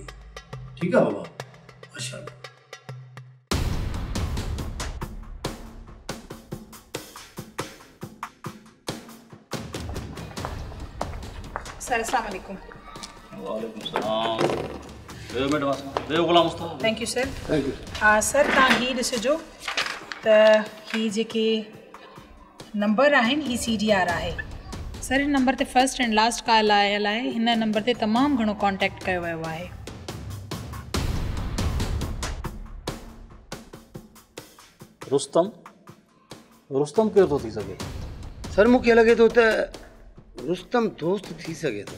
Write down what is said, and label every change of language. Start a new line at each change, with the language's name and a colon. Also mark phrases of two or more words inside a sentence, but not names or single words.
Sindhi: ठीकु आहे बाबा? अच्छा।
Arabic: सर, السلام عليكم. وعليكم السلام.
Sindhi: वेहो मैडम, वेहो गुलाम मुस्तफ़ा।
English: Thank you sir. Thank you.
Sindhi: सर, तव्हां हीअ ॾिसिजो त हीअ जेके नंबर आहिनि ही CDR आहे। सर, हिन नंबर ते
English: first and last call
Sindhi: आयल आहे। हिन नंबर ते तमामु घणो कॉन्टेक्ट कयो वियो आहे। रुस्तम केरु थो थी सघे? सर, मूंखे लॻे थो त रुस्तम दोस्त थी सघे थो।